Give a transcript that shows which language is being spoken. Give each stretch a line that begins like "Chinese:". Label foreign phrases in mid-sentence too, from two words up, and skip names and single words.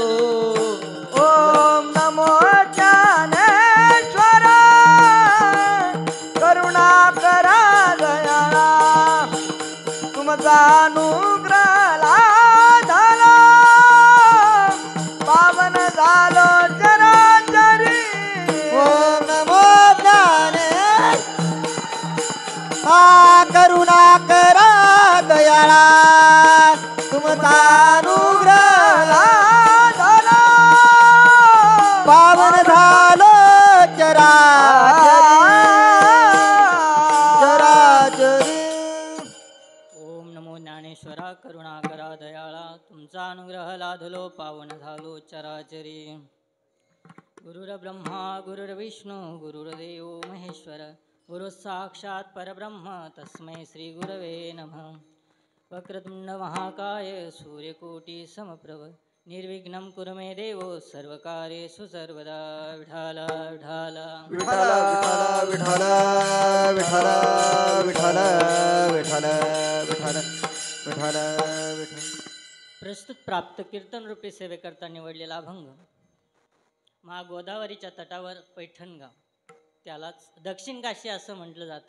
Marathi: ओम नमो ज्ञानेश्वर करुणा करा दयाळा तुमचा अनुग्रह लादलो पावन झालो चराचरी ओम नमो ज्ञाने करुणा करा दयाळा तुमचा अनुग्रह लादलो पावन झालो चराचरी ओम नमो ज्ञानेश्वरा करुणा करा दयाळा तुमचा अनुग्रह लाधलो पावन झालो चराचरी
Sanskrit: गुरुर्ब्रह्मा गुरुर्विष्णू गुरुर्देव महेश्वर गुरु साक्षात परब्रह्म तस्मै श्री गुरवे नमः वक्रतुंड महाकाय सूर्यकोटि समप्रभ निर्विघ्नं कुरु मे देव सर्वकार्येषु सर्वदा विठाला विठाला
Marathi: विठ्ठल विठ्ठल विठ्ठल विठ्ठल विठ्ठल विठ्ठल विठ्ठल विठ्ठल प्रस्तुत प्राप्त कीर्तन रूपी सेवेकरता निवडलेला अभंग महागोदावरीच्या तटावर पैठणगाव त्यालाच दक्षिण काशी असं म्हटलं जातं.